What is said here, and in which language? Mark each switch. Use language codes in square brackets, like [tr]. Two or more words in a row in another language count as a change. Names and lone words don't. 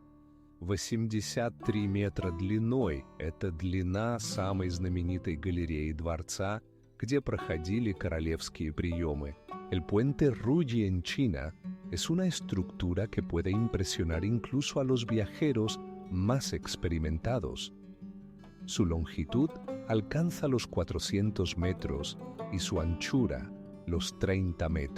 [ru] 83 метра длиной – это длина самой знаменитой галереи дворца, где проходили королевские приемы. [es] El puente Ruggi en China es una estructura que puede impresionar incluso a los viajeros más experimentados. Su longitud alcanza los 400 metros y su anchura los 30 metros.